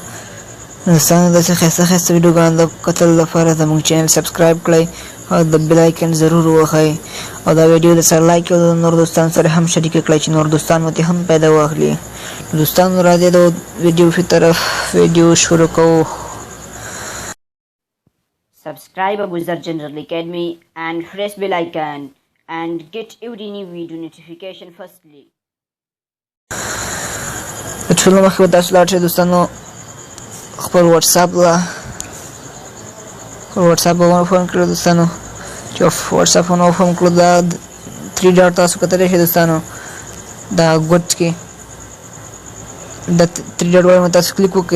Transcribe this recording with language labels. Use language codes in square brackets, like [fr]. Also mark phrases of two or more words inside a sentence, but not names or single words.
[ps] دوستانو داسې ښایسته ښایسته ویډیوګانو د کتلو لپاره زموږ چینل سبسکرایب کړئ او د [en] bell icon [ps] ضرور ووهئ او دا ویډیو د سره لایک او د نور دوستانو سره هم شریکه کړئ چې نور دوستان مو ترې هم پیدا واخلي. دوستانو راځئ د ویډیو په طرف ویډیو شروع کوو. [en] Subscribe Abuzar General Academy and press bell icon and get every new video notification firstly. [ps] ټول مخکې به تاسو لاړ شئ دوستانو خپل واتساپ به اوپن کړو. دوستانو چې واتساپ اوپن کړو دا 3 ډاټ تاسو کتلی شئ. دوستانو دا ګوټ کې د 3 ډاټ باندې تاسو کلیک وکړئ.